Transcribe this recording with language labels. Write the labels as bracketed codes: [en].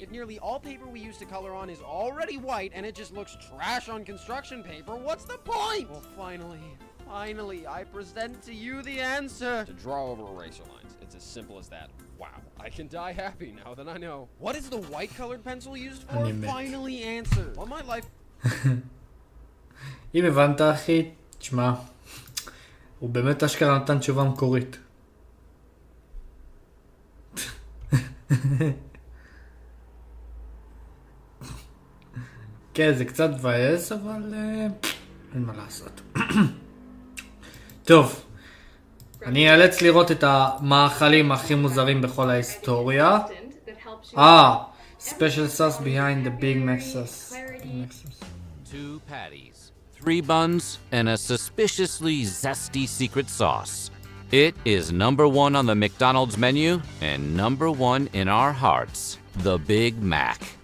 [en] If nearly all paper we use to color on is already white and it just looks trash on construction paper, what's the point? Well, finally, I present to you the answer. To draw over eraser lines. It's as simple as that. Wow. I can die happy now that I know. What is the white colored pencil used for? Finally answered. All my life... [he] אם הבנת אחי, תשמע, הוא באמת אשכרה נתן תשובה מקורית. כן, זה קצת מבאס, אבל אין מה לעשות. טוב. אני אאלץ לראות את המאכלים הכי מוזרים בכל ההיסטוריה. [en] Special sauce behind the Big Mac sauce. 2 patties, 3 buns, and a suspiciously zesty secret sauce. It is #1 on the McDonald's menu and #1 in our hearts, the Big Mac.